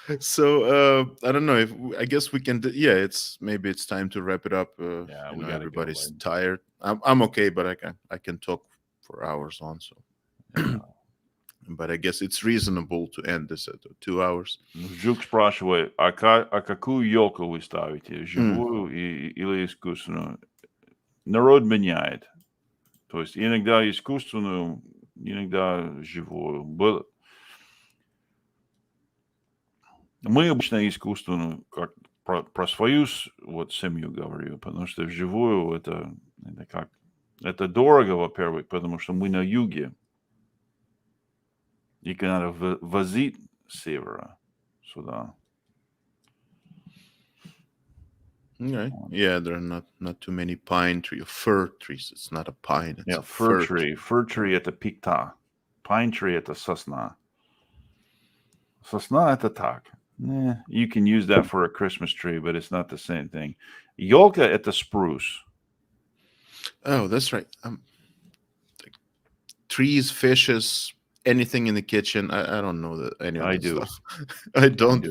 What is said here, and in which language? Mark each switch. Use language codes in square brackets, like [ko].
[en] So I don't know, I guess we can maybe it's time to wrap it up. Everybody's tired. I'm okay, but I can talk for hours on, so but I guess it's reasonable to end this at 2 hours. [ru] Жук спрашивает, а какую елку вы ставите? Живую или искусственную? Народ меняет. То есть иногда искусственную, иногда живую. Мы обычно искусственную, как про свою семью говорю, потому что вживую это дорого, во-первых, потому что мы на юге. И надо возить с севера сюда. [en] Okay. Yeah, there are not too many pine trees, fir trees. It's not a pine. It's a fir tree. [ru] Fir tree это пикта. Pine tree это сосна. Сосна это так. [en] You can use that for a Christmas tree, but it's not the same thing. Yolka at the spruce. Oh, that's right. Trees, fishes, anything in the kitchen. I don't know that any of I that do. stuff. I don't do.